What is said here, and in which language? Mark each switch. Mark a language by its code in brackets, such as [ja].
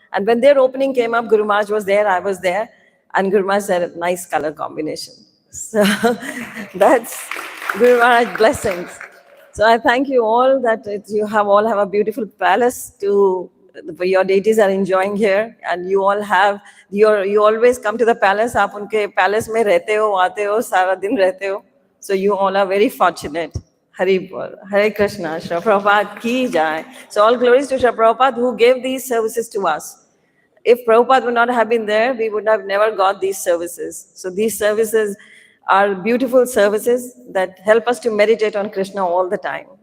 [en] And when their opening came up, Guru Maharaj was there. I was there, and Guru Maharaj said, "Nice color combination." So that's Guru Maharaj blessings. So I thank you all that you all have a beautiful palace to your deities are enjoying here, and you all have you always come to the palace. [hi] आप उनके palace में रहते हो, आते हो, सारा दिन रहते हो. [en] So you all are very fortunate. Hari Bol, Hare Krishna, Shri Prabhupada ki jai. So all glories to Shri Prabhupada who gave these services to us. If Prabhupada would not have been there, we would have never got these services. So these services are beautiful services that help us to meditate on Krishna all the time.